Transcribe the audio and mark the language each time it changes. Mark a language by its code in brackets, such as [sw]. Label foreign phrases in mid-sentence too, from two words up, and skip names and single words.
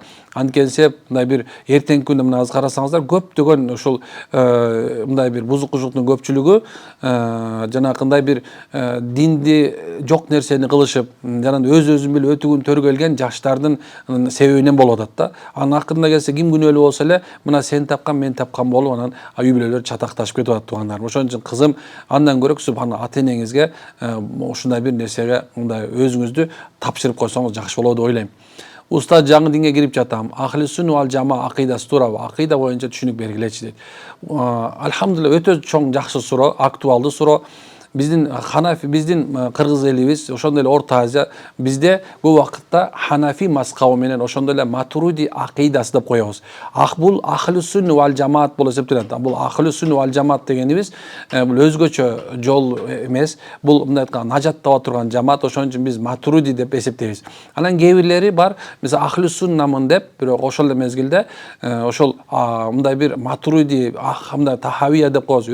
[ky] Анткени мындай бир эртеңки күндө мына азыр карасаңыздар, көптөгөн ушул мындай бир бузукучулуктун көпчүлүгү жанакындай бир динди жок нерсени кылышып, жана өзүн билип өтүгүн төргөлгөн жаштардын себебинен болуп атат да. Анын акырында келсе ким күнөөлүү болсо эле мына сен тапкан, мен тапкан болуп, анан үй бүлөлөр чатакташып кетип атат туугандарым. Ошон үчүн кызым, андан көрө субхана ата энеңизге ушундай бир нерсеге мындай өзүңүздү тапшырып койсоңуз жакшы болот деп ойлойм. Устаз, жаңы динге кирип жатам. [ar] أهل السنة والجماعة [ky] акыйдасы туурабы? Акыйда боюнча түшүнүк бергилечи дейт. Алхамдулилла, өтө чоң жакшы суроо, актуалдуу суроо. Биздин Ханафи, биздин кыргыз элибиз, ошондой эле Орто Азия, бизде бул убакытта Ханафи мазхабы менен ошондой эле Матуриди акыйдасы деп коебуз. Бул [ar] أهل السنة والجماعة [ky] болуп эсептелет. Бул [ar] أهل السنة والجماعة [ky] дегенибиз бул өзгөчө жол эмес. Бул мындай айтканда нажат таба турган жамаат, ошон үчүн биз Матуриди деп эсептейбиз. Анан кээ бирлери бар, мисалы [ar] أهل السنة [ky] деп, бирок ошол эле мезгилде ошол мындай бир Матуриди, мындай Тахавия деп коебуз.